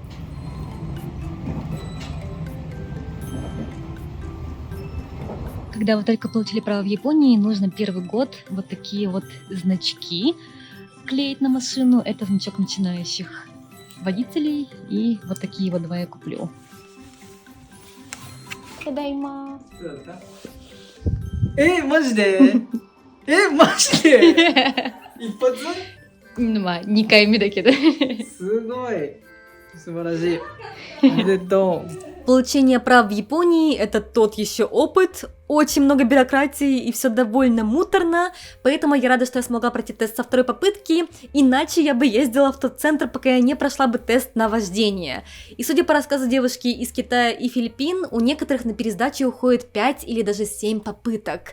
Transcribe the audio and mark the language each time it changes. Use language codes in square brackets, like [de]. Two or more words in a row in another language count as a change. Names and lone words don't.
[ru] Когда вы только получили право в Японии, нужно первый год вот такие вот значки клеить на машину. Это значок начинающих водителей. И вот такие вот 2 я куплю. Тадайма! [ja] マジで？マジで? 一発? まあ、2回目だけど。すごい素晴らしい。おめでとう。 [ru] Получение прав в Японии — это тот еще опыт, очень много бюрократии и все довольно муторно, поэтому я рада, что я смогла пройти тест со 2-й попытки, иначе я бы ездила в тот центр, пока я не прошла бы тест на вождение. И судя по рассказу девушки из Китая и Филиппин, у некоторых на пересдачу уходит 5 или даже 7 попыток.